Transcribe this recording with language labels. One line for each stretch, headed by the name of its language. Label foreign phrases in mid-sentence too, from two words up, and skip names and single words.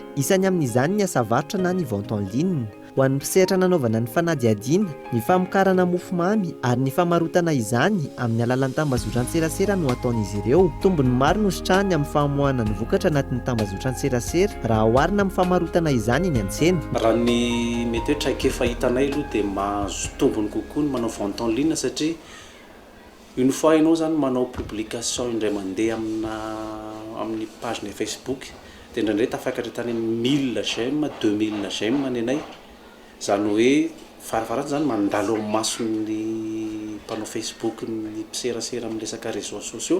Malagasy: Isany amin'izany ny asa varotra na ny
French: vente en ligne.
Malagasy: Ho an'ny mpisehatra nanaovana ny fanadihadiana, ny famokarana mofomamy ary ny famarotana izany amin'ny alalan'ny tambazotra ny tserasera no ataon'izy ireo. Tombony maro no sitrahany amin'ny famoahana ny vokatra anatin'ny tambazotra ny tserasera raha oharina amin'ny famarotana izany eny an-tsena. Raha ny mety hoe traikefa hitanay aloha dia mahazo tombony kokoa ny manao
French: vente en ligne
Malagasy: satria
French: une fois
Malagasy: ianao zany manao publication indray mandeha amin'ny page ny Facebook dia indraindray tafakatra tany 1000 j'aime 2000 j'aime ny anay. Zany hoe farafaratany zany mandalo amin'ny mason'ny mpanao Facebook ny mpiserasera amin'ny resaka
French: réseaux sociaux.